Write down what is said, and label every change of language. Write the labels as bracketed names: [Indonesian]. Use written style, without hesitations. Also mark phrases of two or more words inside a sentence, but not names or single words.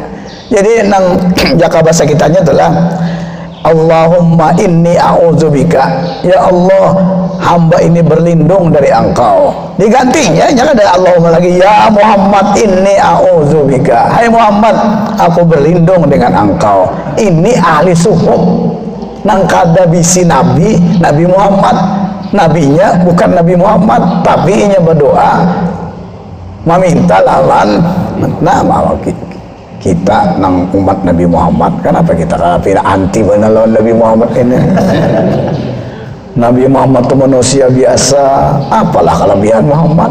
[Banjar] Jadi nang jaka bahasa kitanya adalah [Arabic] اللهم إني أعوذ بك, [Banjar] ya Allah, hamba ini berlindung dari Engkau. [Indonesian] Digantinya jangan ada Allahumma lagi, [Arabic] يا محمد إني أعوذ بك, [Indonesian] hai Muhammad, aku berlindung dengan Engkau. [Banjar] Ini ahli suhuf nang kada bisi Nabi Muhammad, nabinya bukan Nabi Muhammad, tapi inya berdoa meminta lawan nama kita nang umat Nabi Muhammad. [Indonesian] Kenapa kita anti benar lawan Nabi Muhammad ini? Nabi Muhammad itu manusia biasa, apalah kelebihan Muhammad.